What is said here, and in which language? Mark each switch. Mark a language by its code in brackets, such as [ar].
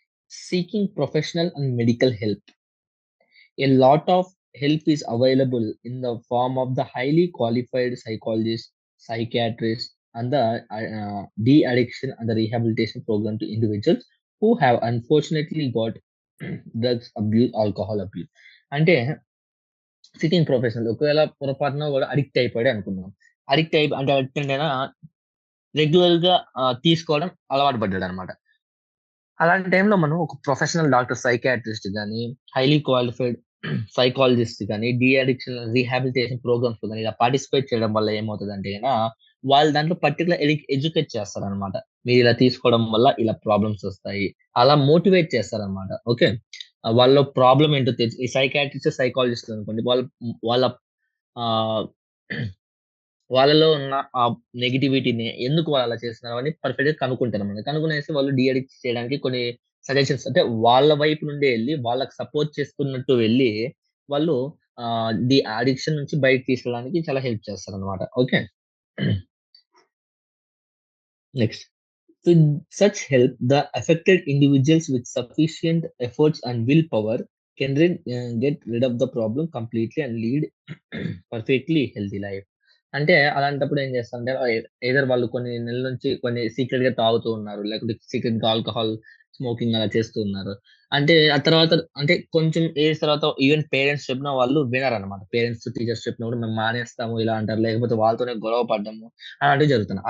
[en] Seeking professional and medical help. A lot of help is available in the form of the highly qualified psychologists, psychiatrists, and the de-addiction and the rehabilitation program to individuals who have unfortunately got drugs abuse, alcohol abuse. [te] అంటే sitting professional ఒకవేళ పొరపాటున కూడా addict అయిపోయాడు అనుకుందాం. Addict అంటే రెగ్యులర్‌గా తీసుకోవడం అలవాటు పడ్డాడనమాట. అలాంటి టైంలో మనం ఒక ప్రొఫెషనల్ డాక్టర్, సైకియాట్రిస్ట్ గాని, హైలీ క్వాలిఫైడ్ సైకాలజిస్ట్ గాని, డీ అడిక్షన్ రీహాబిలిటేషన్ ప్రోగ్రామ్స్‌లో గాని ఇలా పార్టిసిపేట్ చేయడం వల్ల ఏమవుతదంటే వాళ్ళు దాంట్లో పర్టిక్యులర్ ఎడ్యుకేట్ చేస్తారనమాట. మీరిలా తీసుకోవడం వల్ల ఇలా ప్రాబ్లమ్స్ వస్తాయి. అలా మోటివేట్ చేస్తారనమాట. ఓకే. వాళ్ళలో ప్రాబ్లమ్ ఏంటో తెలుసు. ఈ సైకియాట్రిస్ట్, సైకాలజిస్ట్ అనుకోండి. వాళ్ళ ఆహ్ వాళ్ళలో ఉన్న ఆ నెగటివిటీని ఎందుకు వాళ్ళు అలా చేస్తున్నారు అని పర్ఫెక్ట్‌గా కనుక్కుంటారన్నమాట. కనుక్కునేసి వాళ్ళు డీ అడిక్ట్ చేయడానికి కొన్ని సజెషన్స్ అంటే వాళ్ళ వైపు నుండే ఎళ్లి వాళ్ళకి సపోర్ట్ చేస్తున్నట్టు వెళ్ళి వాళ్ళు ది అడిక్షన్ నుంచి బయటకి తీసుకెళ్ళడానికి చాలా హెల్ప్ చేస్తారన్నమాట. [en] Okay. Next. With such help, the affected individuals with sufficient efforts and willpower can get rid of the problem completely and lead perfectly healthy life. [te] అంటే అలాంటప్పుడు ఏం చేస్తారంటే ఎయిదర్ వాళ్ళు కొన్ని నెలల నుంచి కొన్ని సీక్రెట్‌గా తాగుతూ ఉన్నారు. లేకపోతే సీక్రెట్‌గా ఆల్కహాల్, స్మోకింగ్ అలా చేస్తూ ఉన్నారు. అంటే ఆ తర్వాత అంటే కొంచెం ఏజ్ తర్వాత ఈవెన్ పేరెంట్స్ చెప్పినా వాళ్ళు వినరనమాట. పేరెంట్స్, టీచర్స్ చెప్పినప్పుడు మేము మానేస్తాము ఇలా అంటారు. లేకపోతే వాళ్ళతోనే గొడవ పడ్డము అలాంటివి జరుగుతున్నాయి.